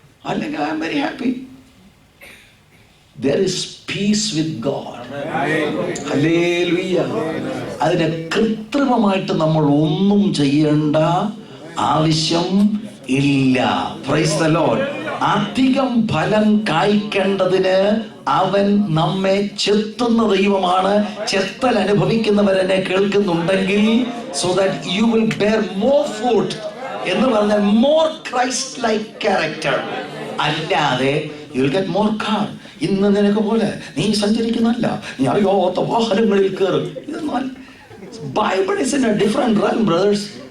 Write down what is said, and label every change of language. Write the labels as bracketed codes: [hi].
[en] അല്ലെങ്കിൽ I am very happy. There is peace with God. Hallelujah. [ml] അതിനെ കൃത്രിമമായിട്ട് നമ്മൾ ഒന്നും ചെയ്യേണ്ട ആവശ്യം ഇല്ല. [en] Praise the Lord. [ml] അധികം ഫലം കായ്ക്കേണ്ടതിന് അവൻ നമ്മെ ചെത്തുന്ന ദൈവമാണ്. ചെത്തൽ അനുഭവിക്കുന്നവരെന്നെ കേൾക്കുന്നുണ്ടെങ്കിൽ [en] so that you will bear more fruit [ml] എന്ന് പറഞ്ഞാൽ [en] more Christ like character. അല്ലാതെ you will get more car. [ml] ഇന്ന് നിനക്ക് പോലെ നീ സഞ്ചരിക്കുന്നല്ല, നീ അറിയാത്ത വാഹനങ്ങളിൽ കയറും. ഇതൊന്നും [en] Bible is in a different realm brothers.